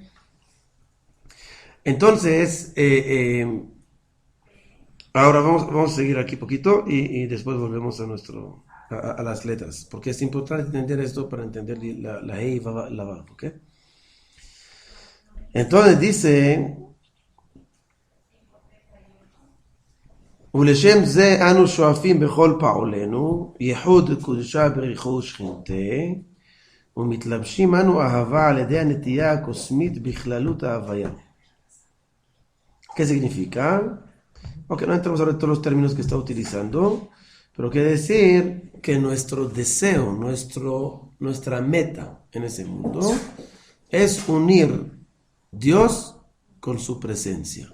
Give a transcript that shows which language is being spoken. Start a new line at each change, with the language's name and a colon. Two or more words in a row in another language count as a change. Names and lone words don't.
Spanish: Entonces, ahora vamos a seguir aquí poquito y después volvemos a las letras. Porque es importante entender esto para entender la Hei y la Vav. ¿Ok? Entonces dice,
Hebrew: ולשם זה אנו שואפים בכל פעולנו, ייחוד קודשה בריחו שכינתה, ומתלבשים אנו אהבה על ידי הנטייה הקוסמית בכללות ההוויה.
Spanish: ¿Qué significa? Ok, no entramos ahora en todos los términos que está utilizando, pero quiere decir que nuestro deseo, nuestra meta en ese mundo es unir Dios con su presencia.